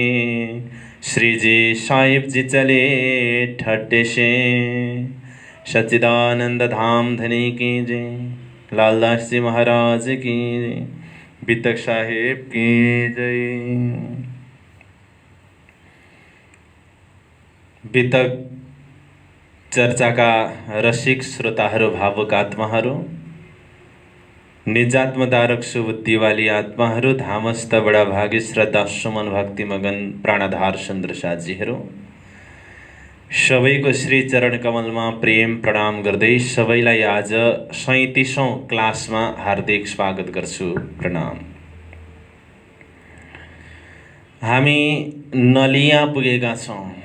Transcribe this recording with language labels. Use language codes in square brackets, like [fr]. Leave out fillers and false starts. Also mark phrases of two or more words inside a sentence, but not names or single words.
[hi] श्री जी साहिब जी चले ठट्ठे से। सच्चिदानंद धाम धनी की जय, लालदास जी महाराज की जय, बीतक साहेब की जय। [ne] बीतक चर्चाका रसिक श्रोताहरू, भावुक आत्माहरू, निजात्मदारक सुबुद्धिवाली आत्माहरू, धामस्थ बडा भागी श्रद्धा सुमन भक्ति मगन प्राणाधार सुन्दर साथीहरू, सबैको श्री चरण कमलमा प्रेम प्रणाम गर्दै सबैलाई आज 37औं क्लासमा हार्दिक स्वागत गर्छु। प्रणाम। हामी नलिया पुगेका छौँ।